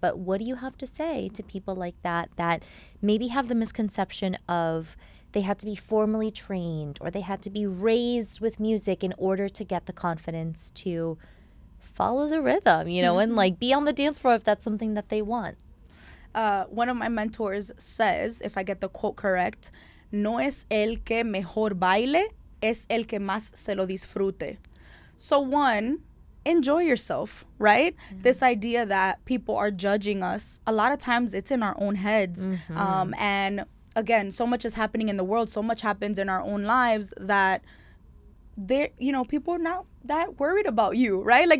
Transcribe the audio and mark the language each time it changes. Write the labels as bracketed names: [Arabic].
[English] But what do you have to say to people like that maybe have the misconception of they had to be formally trained or they had to be raised with music in order to get the confidence to follow the rhythm, and be on the dance floor if that's something that they want? One of my mentors says, if I get the quote correct, [Spanish] no es el que mejor baile, es el que más se lo disfrute. [English] So one, enjoy yourself, right? This idea that people are judging us, a lot of times it's in our own heads. And again, so much is happening in the world, so much happens in our own lives that people are not that worried about you, right?